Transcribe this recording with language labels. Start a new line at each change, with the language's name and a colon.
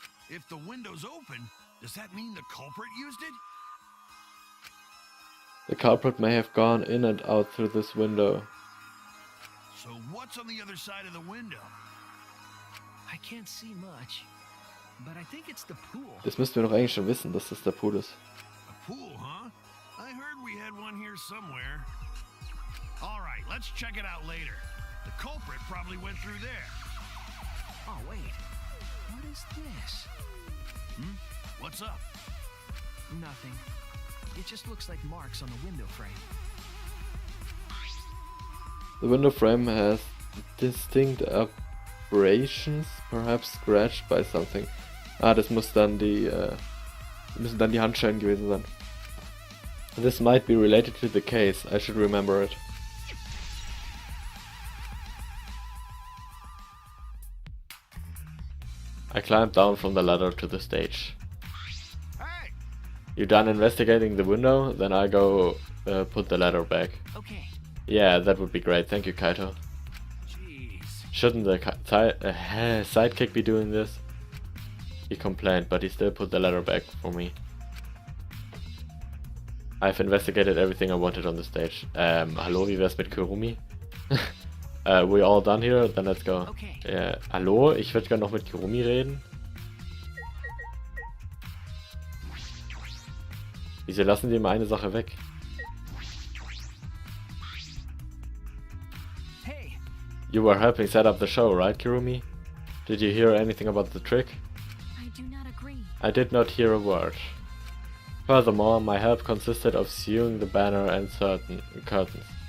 English: If the window's open, does that mean the culprit used it? The culprit may have gone in and out through this window. So what's on the other side of the window? I can't see much, but I think it's the pool.
German: Das müssten wir doch eigentlich schon wissen, dass das der Pool ist.
English: A pool, huh? I heard we had one here somewhere. All right, let's check it out later. The culprit probably went through there. Oh, wait. What is this? What's up? Nothing. It just looks like marks on the window frame. The window frame has distinct abrasions, perhaps scratched by something.
German: Ah, das muss dann müssen dann die Handschellen gewesen sein.
English: This might be related to the case. I should remember it. I climbed down from the ladder to the stage. Hey! You done investigating the window? Then I'll go put the ladder back. Okay. Yeah, that would be great. Thank you, Kaito. Jeez. Shouldn't the sidekick be doing this? He complained, but he still put the ladder back for me. I've investigated everything I wanted on the stage.
German: Hallo, wie wär's mit Kirumi?
English: We all done here? Then let's go. Okay.
German: Hallo, ich würde gerne noch mit Kirumi reden. Wieso lassen die immer eine Sache weg?
English: Hey! You were helping set up the show, right, Kirumi? Did you hear anything about the trick? I do not agree. I did not hear a word. Furthermore, my help consisted of sewing the banner and certain curtains.